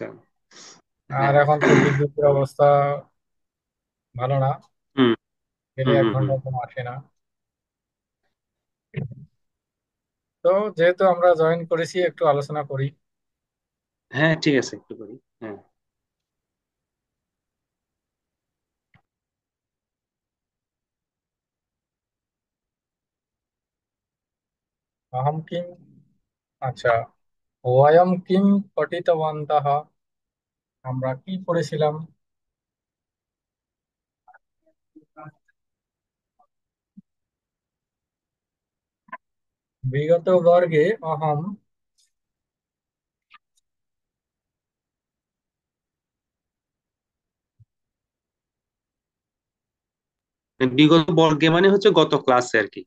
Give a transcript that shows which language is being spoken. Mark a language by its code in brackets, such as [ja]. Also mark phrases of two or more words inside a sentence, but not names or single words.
[bn] আর হ্যাঁ। এখন তো বিদ্যুতের অবস্থা ভালো না, হুম, গেলে হুম, এক হুম, হুম। ঘন্টা কম আসে না। তো যেহেতু আমরা জয়েন করেছি, একটু আলোচনা করি। হ্যাঁ, ঠিক আছে, একটু করি। হ্যাঁ। [sa] अहं किं, अच्छा, वयं किं पठितवन्तः? [bn] আমরা কি পড়েছিলাম? [sa] বিগত বর্গে অহম। বিগত বর্গে [bn] মানে হচ্ছে গত ক্লাসে আর কি।